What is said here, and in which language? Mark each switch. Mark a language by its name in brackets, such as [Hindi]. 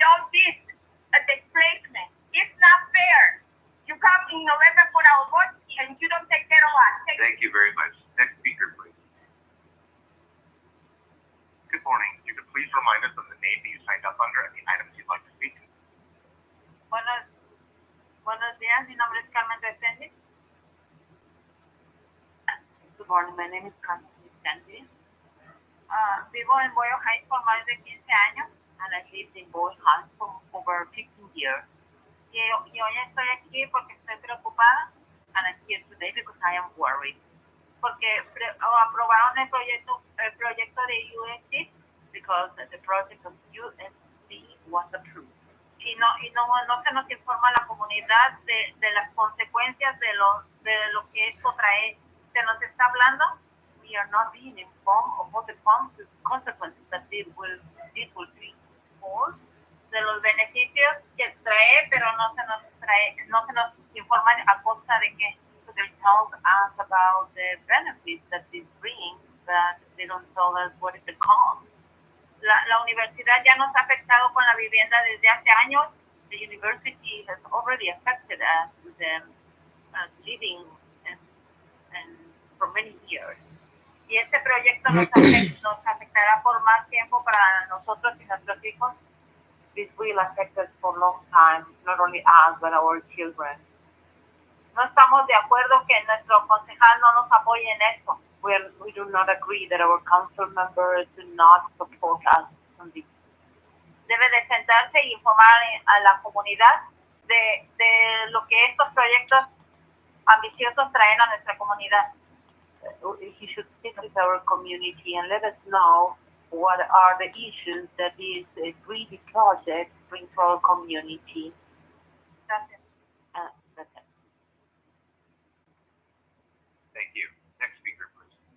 [English] with all this displacement. It's not fair. You come in November for our vote and you don't take care of us. Thank you very much. Next speaker, please. Good morning. You could please remind us of the name that you signed up under and the items you'd like to speak to. [Spanish] Buenos días, mi nombre es Carmen Resendi. [English] Good morning, my name is Carmen Resendi. [Spanish] Vivo en Boyle Heights por más de 15 años, [English] and I lived in Boyle Heights for over 15 years. [Spanish] Y hoy estoy aquí porque estoy preocupada, [English] and I'm here today because I am worried. [Spanish] Porque aprobaron el proyecto de USC [English] because the project of USC was approved. [Spanish] Y no se nos informa a la comunidad de las consecuencias de lo que esto trae. Se nos está hablando. [English] We are not being informed of what the consequences that this will bring for. [Spanish] De los beneficios que trae, pero no se nos informa a costa de que. [English] So they tell us about the benefits that this brings, but they don't tell us what is the cost. [Spanish] La universidad ya nos ha afectado con la vivienda desde hace años. [English] The university has already affected us with living and for many years. [Spanish] Y este proyecto nos afectará por más tiempo para nosotros y nuestros hijos. [English] This will affect us for a long time, not only us, but our children. [Spanish] No estamos de acuerdo que nuestro concejal no nos apoye en esto. [English] We do not agree that our council members do not support us on this. [Spanish] Debe de sentarse y informar a la comunidad de lo que estos proyectos ambiciosos traen a nuestra comunidad. [English] He should sit with our community and let us know what are the issues that this greedy project brings to our community. [Spanish] Gracias. [English] That's it. Thank you. Next speaker, please.